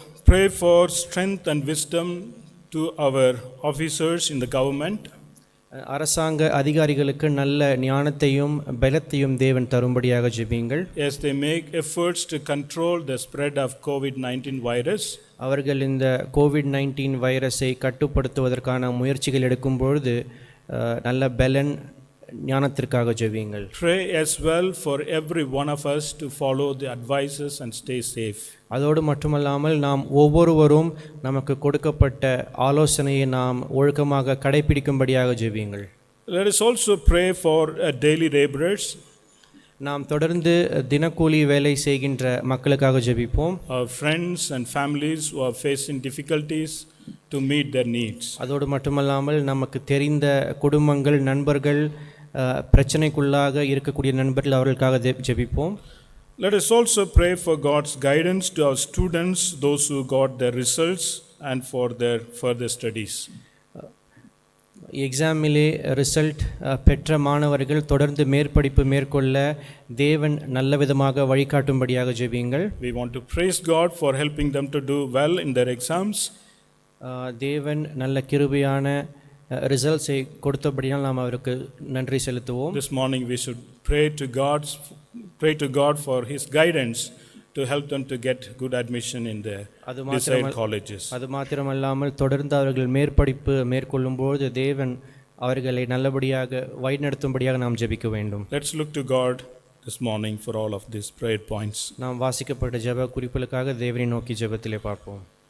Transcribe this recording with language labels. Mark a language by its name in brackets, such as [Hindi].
[English] Pray for strength and wisdom to our officers in the government. [Tamil] அரசாங்க அதிகாரிகளுக்கு நல்ல ஞானத்தையும் பலத்தையும் தேவன் தரும்படியாக ஜெபியுங்கள். [English] As they make efforts to control the spread of COVID-19 virus, [Tamil] அவர்கள் இந்த COVID-19 வைரஸை கட்டுப்படுத்துவதற்கான முயற்சிகள் எடுக்கும் பொழுது நல்ல பலன் ஞானத்திற்காக ஜெபியுங்கள். [English] Pray as well for every one of us to follow the advices and stay safe. [Tamil] அதோடு மட்டுமல்லாமல் நாம் ஒவ்வொருவரும் நமக்கு கொடுக்கப்பட்ட ஆலோசனையை நாம் ஒழுக்கமாக கடைபிடிக்கும்படியாக ஜெபியுங்கள். [English] Let us also pray for daily laborers. [Tamil] நாம் தொடர்ந்து தினக்கூலி வேலை செய்கின்ற மக்களுக்காக ஜெபிப்போம். [English] Our friends and families who are facing difficulties to meet their needs. [Tamil] அதோடு மட்டுமல்லாமல் நமக்கு தெரிந்த குடும்பங்கள், நண்பர்கள், பிரச்சனைக்குள்ளாக இருக்கக்கூடிய நண்பர்கள், அவர்களுக்காக ஜெபிப்போம். [English] Let us also pray for God's guidance to our students, those who got their results, and for their further studies. [Tamil] எக்ஸாமிலே result பெற்ற மாணவர்கள் தொடர்ந்து மேற்படிப்பு மேற்கொள்ள தேவன் நல்ல விதமாக வழிகாட்டும்படியாக ஜெபியுங்கள். [English] We want to praise God for helping them to do well in their exams. [Tamil] தேவன் நல்ல கிருபையான ரிசல்ட்ஸை கொடுத்தபடியால் நாம் அவருக்கு நன்றி செலுத்துவோம். [English] This morning we should pray to God for his guidance to help them to get good admission in their desired colleges. [Tamil] அது மாத்திரமல்லாமல் தொடர்ந்து அவர்கள் மேற்படிப்பு மேற்கொள்ளும்போது தேவன் அவர்களை நல்லபடியாக வழிநடத்தும்படியாக நாம் ஜெபிக்க வேண்டும். [English] Let's look to God this morning for all of these prayer points. [Tamil] நாம் வாசிக்கப்பட்ட ஜெப குறிப்புகளுக்காக தேவனை நோக்கி ஜெபத்திலே பார்ப்போம்.